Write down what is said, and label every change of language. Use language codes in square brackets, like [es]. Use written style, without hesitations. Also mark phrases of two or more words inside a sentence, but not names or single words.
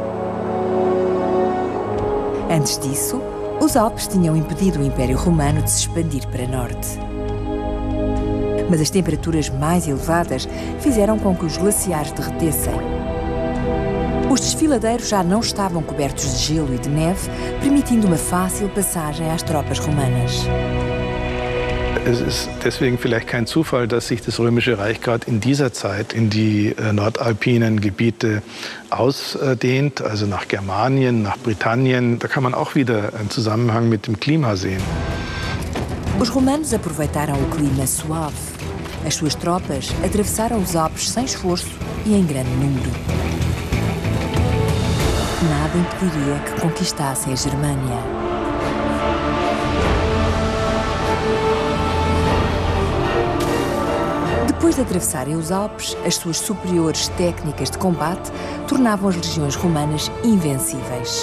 [pt] Antes disso, os Alpes tinham impedido o Império Romano de se expandir para norte. Mas as temperaturas mais elevadas fizeram com que os glaciares derretessem. Os desfiladeiros já não estavam cobertos de gelo e de neve, permitindo uma fácil passagem às tropas romanas. [de] Es ist deswegen vielleicht kein Zufall, dass sich das Römische Reich gerade in dieser Zeit in die nordalpinen Gebiete ausdehnt, also nach Germanien, nach Britannien. Da kann man auch wieder einen Zusammenhang mit dem Klima sehen. [pt] Os romanos aproveitaram o clima suave. As suas tropas atravessaram os Alpes sem esforço e em grande número. Nada impediria que conquistassem a Germânia. Depois de atravessarem os Alpes, as suas superiores técnicas de combate tornavam as legiões romanas invencíveis.